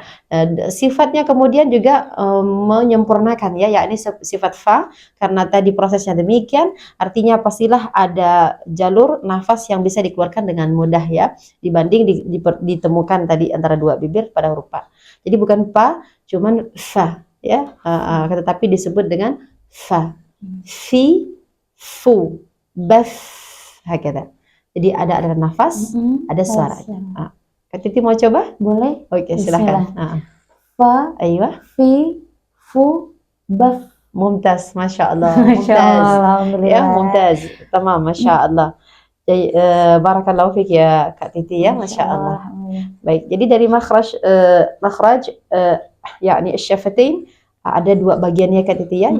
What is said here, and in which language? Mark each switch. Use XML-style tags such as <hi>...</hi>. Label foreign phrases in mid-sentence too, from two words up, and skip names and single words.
<id>Sifatnya kemudian juga menyempurnakan ya, yakni sifat fa karena tadi prosesnya demikian, artinya pastilah ada jalur nafas yang bisa dikeluarkan dengan mudah ya, dibanding ditemukan tadi antara 2 bibir pada huruf pa. Jadi bukan pa, cuman fa ya, tetapi disebut dengan fa, fi, fu, baf, hakata. Jadi ada nafas, ada suara. Kak Titi mau coba? Boleh. Oke, silakan. Fa, Aywa, fi, fu, baf.</id> <ar>ممتاز، ما شاء الله. ما شاء الله، الحمد لله. يا، ممتاز. تمام، ما شاء الله.</ar> <id>Jadi,</id> <ar>بارك الله فيك</ar> <id>ya Kak Titi ya,</id> <ar>ما شاء الله.</ar> <id>Baik, jadi dari makhraj yakni syafatain ada 2 bagiannya Kak Titi ya.</id>